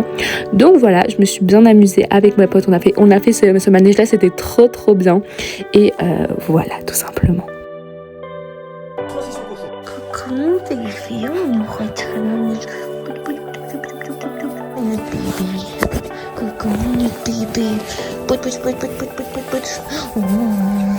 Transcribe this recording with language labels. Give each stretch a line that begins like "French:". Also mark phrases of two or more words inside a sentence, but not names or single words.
French: Donc voilà, je me suis bien amusée avec ma pote. On a fait ce manège là, c'était trop bien et voilà, tout simplement. Transition cochon. Coucou bébé, on nous retrouve. Notre bébé. Coucou notre bébé. Pout pout pout pout pout pout pout pout. Oh.